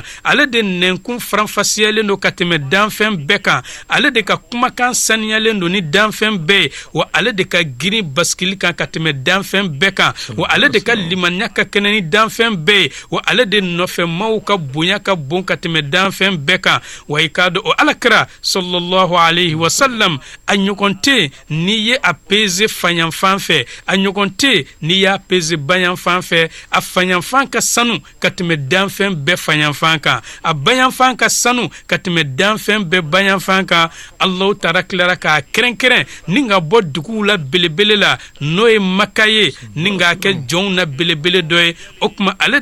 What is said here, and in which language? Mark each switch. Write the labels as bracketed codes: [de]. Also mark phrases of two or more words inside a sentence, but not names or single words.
[bm] ale de nɛnkun faranfasiyalen don ka tɛmɛ danfɛn bɛɛ kan ale de ka kumakan saniyalen don ni danfɛn bɛɛ ye wa ale de ka girin basikili kan ka tɛmɛ danfɛn bɛɛ kan wa ale de ka limaniya ka kɛnɛ ni danfɛn bɛɛ ye wa ale de nɔfɛmaw ka bonya ka bon ka tɛmɛ danfɛn bɛɛ kan wa i k'a dɔn o alakira [ar] صلى الله عليه وسلم [bm] a ɲɔgɔn tɛ n'i ye a peze faɲanfan fɛ a ɲɔgɔn tɛ n'i y'a peze bayanfan fɛ a faɲanfan ka sanu ka tɛmɛ danfɛn bɛɛ faɲanfan kan a bayanfan ka sanu ka tɛmɛ danfɛn bɛɛ bayanfan kan [ar] الله تعالى [bm] tilara k'a kɛrɛnkɛrɛn ni ka bɔ duguw la belebele la n'o ye Maka ye ni k'a kɛ jɔnw na belebele dɔ ye o tuma ale